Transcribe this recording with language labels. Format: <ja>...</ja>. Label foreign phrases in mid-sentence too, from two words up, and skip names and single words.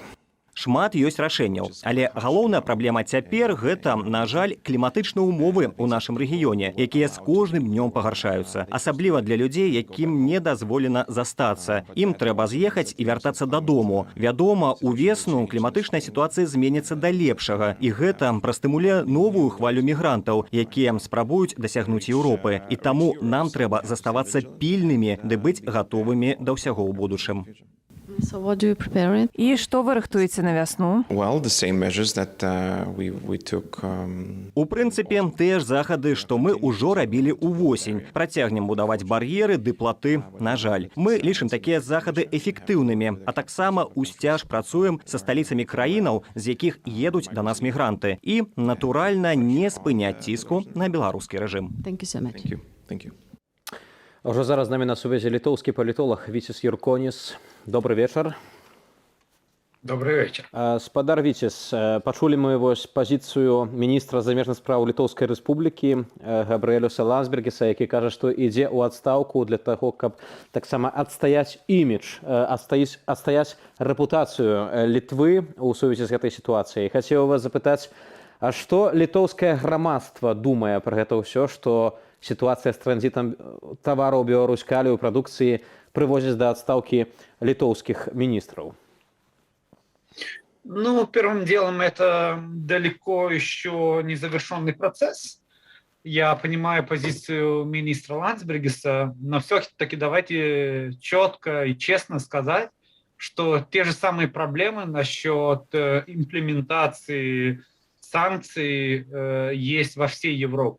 <be>Шмат ёсць рашэнняў, але галоўная праблема цяпер гэта, на жаль, кліматычныя умовы ў нашым рэгіёне, якія з кожным днём пагаршаюцца, асабліва для людзей, якім не дазволена застацца. Ім трэба з'ехаць і вяртацца дадому. Вядома, увесну кліматычная сітуацыя зменіцца да лепшага, і гэта прастымулюе новую хвалю мігрантаў, якія спрабуюць дасягнуць Еўропы. І таму нам трэба заставацца пільнымі ды быць гатовымі да ўсяго ў будучым.</be> <en>So what do you prepare it?</en> <be>І што вы рыхтуеце на вясну?</be> <en>Well, the same measures that we took.</en> <be>У прынцыпе, тыя ж захады, што мы ўжо рабілі ўвосень. Працягнем будаваць бар'еры ды платы, на жаль. Мы лічым такія захады эфектыўнымі, а таксама ўсцяж працуем са сталіцамі краінаў, з якіх едуць да нас мігранты. І, натуральна, не спыняць ціску на беларускі рэжым.</be> <en>Thank you so much. Thank you.</en> <be>Уже зараз з намі на сувязі літоўскі палітолог Віцес Юрконіс. Добрый вечар.</be> <ru>Добрый вечер.</ru> <be>Спадар Віцес, пачулі мы вось пазіцыю міністра замежных спраў Літоўскай рэспублікі Габрыэлюса Лансбергіса, які кажа, што ідзе ў адстаўку для таго, каб таксама адстаяць імідж, адстаяць рэпутацыю Літвы ў сувязі з гэтай сітуацыяй. Хацеў вас запытаць, а што літоўскае грамадства думае пра гэта ўсё, што</be> <ru>ситуация с транзитом товаров Беларусь, калию, продукции привозит до отставки литовских министров? Ну, первым делом, это далеко еще не завершенный процесс. Я понимаю позицию министра Лансбергиса, но все-таки давайте четко и честно сказать, что те же самые проблемы насчет имплементации санкций есть во всей Европе.</ru>